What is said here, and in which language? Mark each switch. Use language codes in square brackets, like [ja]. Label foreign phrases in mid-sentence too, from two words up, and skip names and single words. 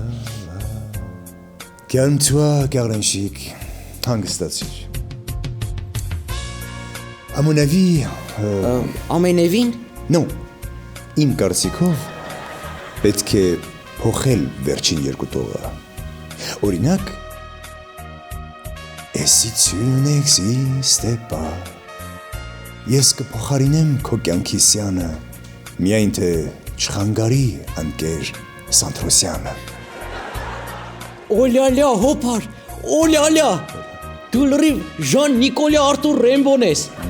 [fr] Calme-toi, Carlinchic, հանգստացիր։ À mon avis, [hy] Ամենևին? Non, իմ կարծիքով պետք է փոխել վերջին երկու տողը։ Օրինակ, [fr] Et si tu n'existais pas, [hy] ես կփոխարինեմ քո կյանքի սյանը, միայն թե չխանգարի ընկեր Սանտրոսյանը։ Օլյալյա, հոպար, օլյալյա, Դու լրիվ Ժան Նիկոլյա Արտուր Ռեմբոն ես։